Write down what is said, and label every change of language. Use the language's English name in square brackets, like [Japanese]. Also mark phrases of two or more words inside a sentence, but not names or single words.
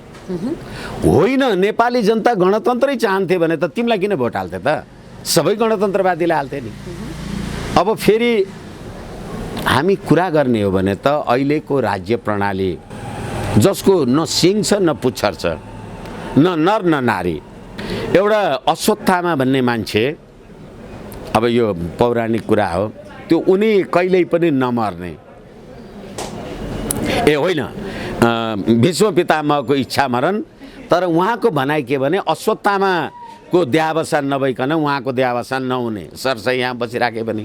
[Nepali] होइन। नेपाली जनता गणतन्त्रै चाहन्थे भने त तिमीलाई किन भोट हाल्थे त? सबै गणतन्त्रवादीलाई हाल्थे नि। अब फेरि हामी कुरा गर्ने हो भने त अहिलेको राज्य प्रणाली जसको न सिङ छ न पुच्छर छ, न नर न नारी, एउटा अश्वत्थामा भन्ने मान्छे, अब यो पौराणिक कुरा हो, त्यो उनी कहिल्यै पनि नमर्ने। होइन, भीष्म पितामहको इच्छा मरण। तर उहाँको भनाइ के भने अश्वत्थामाको देहावसान नभइकन उहाँको देहावसान नहुने, सरसै यहाँ बसिराखे पनि।